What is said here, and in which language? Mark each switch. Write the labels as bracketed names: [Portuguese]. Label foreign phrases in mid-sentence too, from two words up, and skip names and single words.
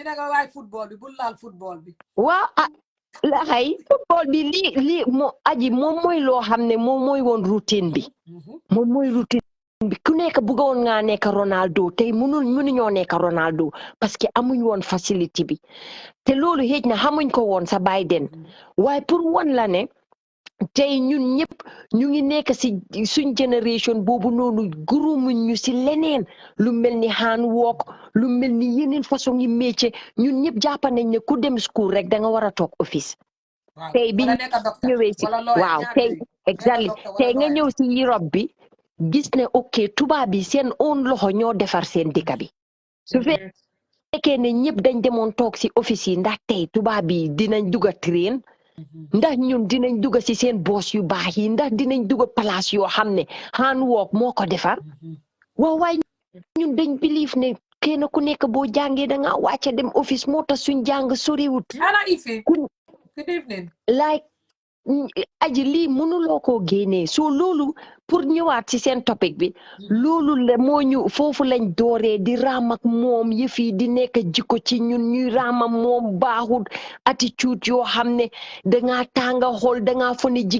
[Wolof] waaw la xay football bi lii moo aji moom mooy loo xam ne moom mooy woon routine bi moom mooy routine bi ku nekk bëggoon ngaa nekk Ronaldo tey mënuñoo nekk Ronaldo [French] parce que [Wolof] amuñ woon facilité bi te loolu xëj na xamuñ ko woon sa Biden waaye pour won la ne tey ñun ñëpp ñu ngi nekk si suñ génération boobu noonu gërëmuñ ñu si leneen lu mel ni [English] hand work [Wolof] lu mel ni yeneen façon yi métier ñun ñëpp jàpp nañ ne ku dem school rek da nga war a toog office tey bi ñëwee si waaw tey exactly tey nga ñëw si Europe bi gis ne ok tubaab bi seen own loxo ñoo defar seen dëkk bi su fekkee ne ñëpp dañ demoon toog si office yi ndax tey tubaab bi dinañ dugga train ndax ñun dinañ dugga si seen boos yu baax yi ndax dinañ dugga place yoo xam ne [English] hand work [Wolof] moo ko defar waaw waaye ñun dañ believe ne kenn ku nekk boo jàngee da nga wàcca dem office moo tax suñ jàng soriwut [English] Good evening. [Wolof] like aji lii mënuloo koo génnee so loolu pour ñëwaat ci seen topic bi loolu la moo ñu foofu lañ dooree di raam ak moom yëf yi di nekk jikko ci ñun ñuy raam ak moom baaxul attitude yoo xam ne dangaa tànga xool dangaa fo ne